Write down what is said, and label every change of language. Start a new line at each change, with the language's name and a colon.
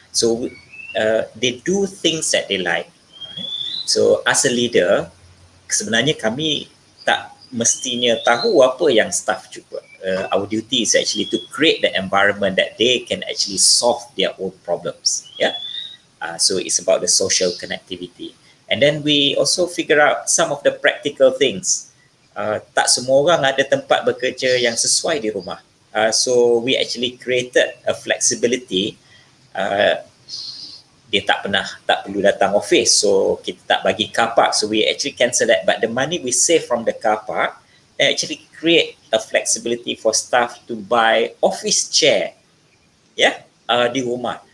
English: So they do things that they like. So as a leader
Malay: sebenarnya kami tak mestinya tahu apa yang staff cuba.
English: Our duty is actually to create the environment that they can actually solve their own problems. So it's about the social connectivity. And then we also figure out some of the practical things.
Malay: Tak semua orang ada tempat bekerja yang sesuai di rumah.
English: So we actually created a flexibility.
Malay: Dia tak perlu datang
English: office, so
Malay: kita tak bagi
English: car park, so we actually cancel that. But the money we save from the car park actually create a flexibility for staff to buy office chair
Malay: di rumah.